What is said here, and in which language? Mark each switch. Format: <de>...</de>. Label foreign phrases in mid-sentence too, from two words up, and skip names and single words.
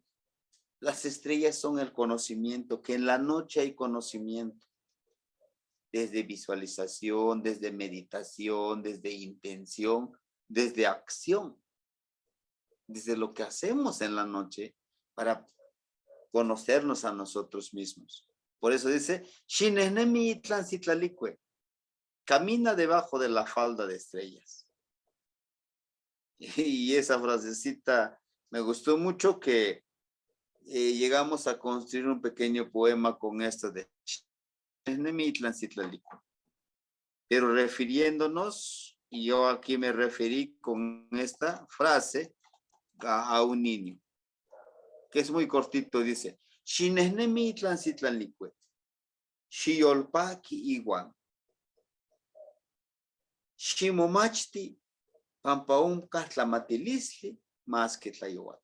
<es>Las estrellas son el conocimiento, que en la noche hay conocimiento. Desde visualización, desde meditación, desde intención, desde acción. Desde lo que hacemos en la noche para conocernos a nosotros mismos. Por eso dice,</es> <nah>Shinehnemi itlan sitlalicue,</nah> <es>camina debajo de la falda de estrellas. Y esa frasecita me gustó mucho, que llegamos a construir un pequeño poema con esto de</es> <nah>Shinehnemi itlan sitlalicue.</nah> <es>Pero refiriéndonos, y yo aquí me referí con esta frase a un niño, que es muy cortito, dice,</es> <nah>Shinehnemi itlan sitlalicue, Shiyolpaki iguan, Shimomachti, Pampaum Katlamatilisli,</nah> <es>más que Tlayohuato.</es>